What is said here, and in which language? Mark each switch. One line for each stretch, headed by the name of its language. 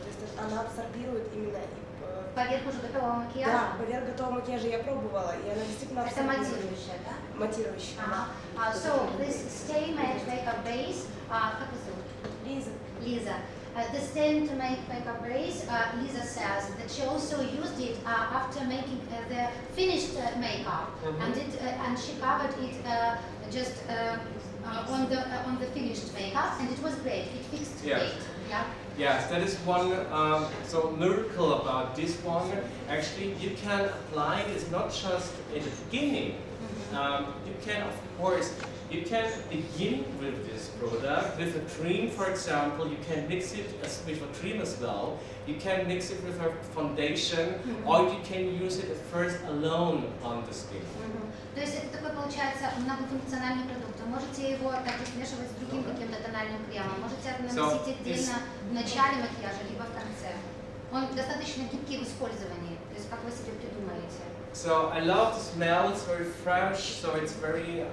Russian: То есть она абсорбирует именно и Поверх уже готового да, макияжа? поверх готового макияжа я пробовала, и она действительно Это абсорбирует. матирующая, да? Матирующая, да.
English: So this Stay Matte Makeup Base,
Russian: как ее зовут? Лиза.
English: Lisa. The Stay Matte Makeup Base, Lisa says that she also used it after making the finished makeup, and she covered it just on the finished makeup, and it was great. It fixed Yes. great. Yeah. Yes, that is one so miracle about this one. Actually, you can apply it. It's not just in the beginning. You can, of course, you can begin with this product with a cream, for example. You can mix it with a cream as well. You can mix it with a foundation, or you can use it at first alone on the skin.
Russian: То есть это такой, получается, многофункциональный продукт. Вы можете его также смешивать с другим каким-то тональным кремом. Можете это наносить отдельно в начале макияжа, либо в конце. Он достаточно гибкий в использовании, то есть как вы себе придумаете.
English: So I love the smell. It's very fresh. So it's very.